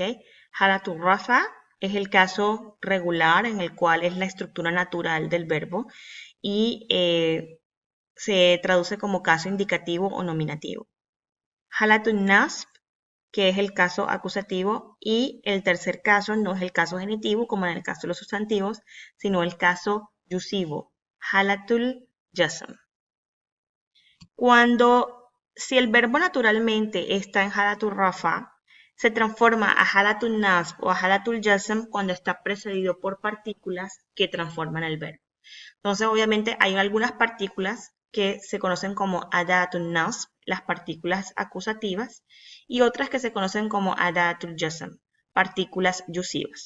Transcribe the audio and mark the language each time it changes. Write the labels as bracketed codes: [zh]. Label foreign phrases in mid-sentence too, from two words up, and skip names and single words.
[ar] حالة الرفع [es] es el caso regular en el cual es la estructura natural del verbo y se traduce como caso indicativo o nominativo. [ar] حالة النصب, [es] que es el caso acusativo, y el tercer caso no es el caso genitivo como en el caso de los sustantivos, sino el caso yusivo, [ar] حالة الجزم. [es] Si el verbo naturalmente está en [ar] حالة الرفع, [es] se transforma a [ar] حالة النصب [es] o a [ar] حالة الجزم [es] cuando está precedido por partículas que transforman el verbo. Entonces, obviamente, hay algunas partículas que se conocen como [ar] أداة النصب, [es] las partículas acusativas, y otras que se conocen como [ar] أداة الجزم, [es] partículas yusivas.